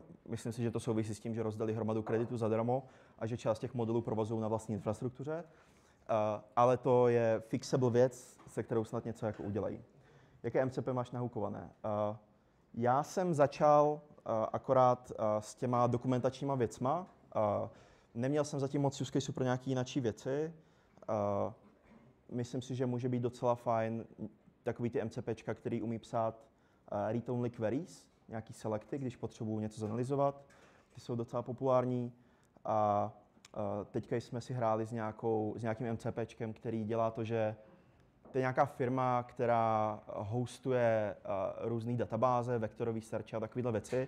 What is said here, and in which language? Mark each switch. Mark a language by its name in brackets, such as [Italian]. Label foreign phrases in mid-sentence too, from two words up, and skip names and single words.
[Czech] Myslím si, že to souvisí s tím, že rozdali hromadu kreditu zadarmo a že část těch modulů provozují na vlastní infrastruktuře. Ale to je fixable věc, se kterou snad něco jako udělají. Jaké MCP máš nahukované? Já jsem začal akorát s těma dokumentačníma věcma. Neměl jsem zatím moc [English] use case [Czech] pro nějaké jináčí věci. Myslím si, že může být docela fajn takový ty MCPčka, který umí psát [English] read-only queries, [Czech] nějaký selecty, když potřebuji něco zanalyzovat. Ty jsou docela populární. A teďka jsme si hráli s nějakým MCPčkem, který dělá to, že to je nějaká firma, která hostuje různé databáze, vektorový search a takovéhle věci.